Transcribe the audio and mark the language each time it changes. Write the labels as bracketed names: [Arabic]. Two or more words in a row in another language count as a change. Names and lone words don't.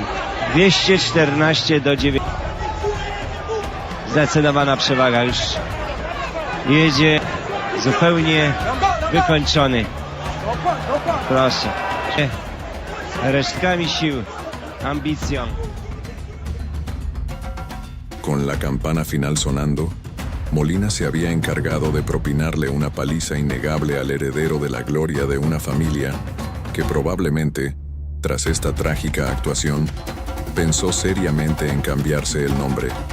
[Polish] 214 do 9. Zdecydowana przewaga, już jedzie zupełnie wykończony. Proszę. Resztkami sił, ambicją. [Spanish] Con la campana final sonando, Molina se había encargado de propinarle una paliza innegable al heredero de la gloria de una familia que probablemente Tras esta trágica actuación, pensó seriamente en cambiarse el nombre.